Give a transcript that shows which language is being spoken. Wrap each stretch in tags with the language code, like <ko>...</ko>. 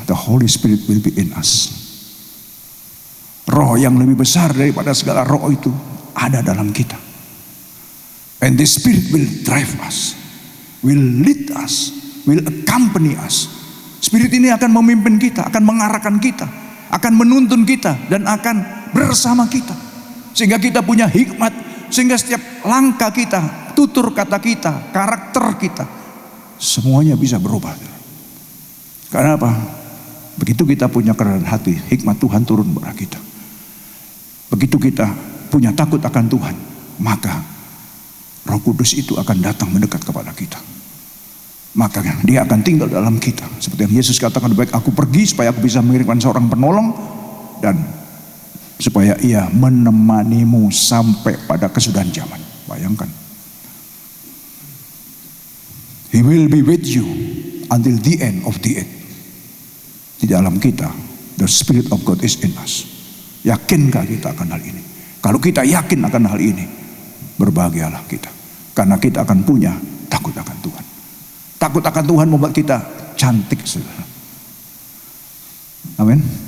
<en>The Holy Spirit will be in us.</en> <id>Roh yang lebih besar daripada segala roh itu ada dalam kita.</id> <en>And the Spirit will drive us, will lead us, will accompany us.</en> <id>Spirit ini akan memimpin kita, akan mengarahkan kita, akan menuntun kita, dan akan bersama kita. Sehingga kita punya hikmat, sehingga setiap langkah kita, tutur kata kita, karakter kita, semuanya bisa berubah. Karena apa? Begitu kita punya kerendahan hati, hikmat Tuhan turun kepada kita. Begitu kita punya takut akan Tuhan, maka Roh Kudus itu akan datang mendekat kepada kita. Maka dia akan tinggal dalam kita. Seperti yang Yesus katakan, baik aku pergi supaya aku bisa mengirimkan seorang penolong, dan supaya ia menemanimu sampai pada kesudahan zaman. Bayangkan.</id> <en>He will be with you until the end of the age.</en> <id>Di dalam kita,</id> <en>the Spirit of God is in us.</en> <id>Yakinkah kita akan hal ini? Kalau kita yakin akan hal ini, berbahagialah kita. Karena kita akan punya takut akan Tuhan. Takut akan Tuhan membuat kita cantik, saudara. Amin.</id>